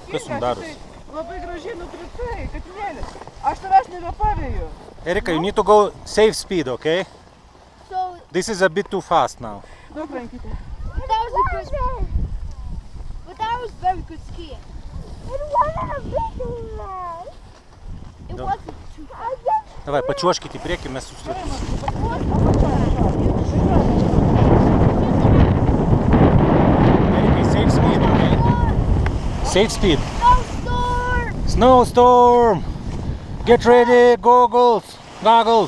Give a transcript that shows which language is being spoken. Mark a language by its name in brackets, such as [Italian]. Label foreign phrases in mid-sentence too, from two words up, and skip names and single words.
[Lithuanian] Kas jums darosi? Labai gražiai nukritai, Katinėlė. Aš tavęs nebepavėju. Erika, [English] you need to go safe speed, okay? So This is a bit too fast now. [Lithuanian] Daug rankytė. [English] that was a good, but that was very good skiing. It wasn't too fast. [Lithuanian] Davai, pačiuoškit į priekį, mes susitvarkysim. Erikai, [English] safe speed, okay? Safe speed. Snowstorm! Snowstorm! Get ready, goggles!